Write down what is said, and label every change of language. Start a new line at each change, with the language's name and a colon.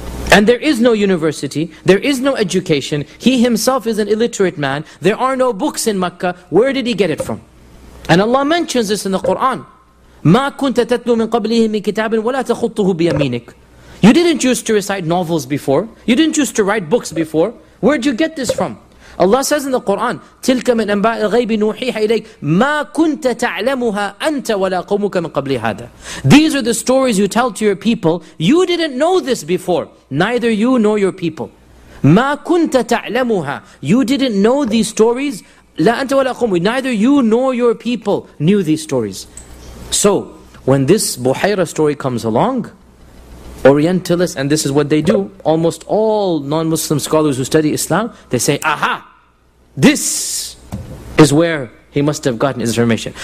English: And there is no university, there is no education, he himself is an illiterate man, there are no books in Mecca, where did he get it from? And Allah mentions this in the Quran.
Arabic: مَا كُنْتَ تَتْلُوا مِنْ قَبْلِهِ مِنْ كِتَابٍ وَلَا تَخُطُّهُ بِيَمِينِكَ.
English: You didn't used to recite novels before. You didn't used to write books before. Where did you get this from? Allah says in the Quran,
Arabic: تِلْكَ مِنْ أَنْبَاءِ الْغَيْبِ نُوحِيهَا إِلَيْكَ مَا كُنْتَ تَعْلَمُهَا أَنْتَ وَلَا قَوْمُكَ مِنْ قَبْلِ هَذَا.
English: These are the stories you tell to your people. You didn't know this before. Neither you nor your people.
Arabic: مَا كُنْتَ تَعْلَمُهَا.
English: You didn't know these stories.
Arabic: لَا أَنْتَ وَلَا قَوْمُكَ.
English: Neither you nor your people knew these stories. So, when this Buhayra story comes along, Orientalists, and this is what they do, almost all non-Muslim scholars who study Islam, they say, aha, this is where he must have gotten his information.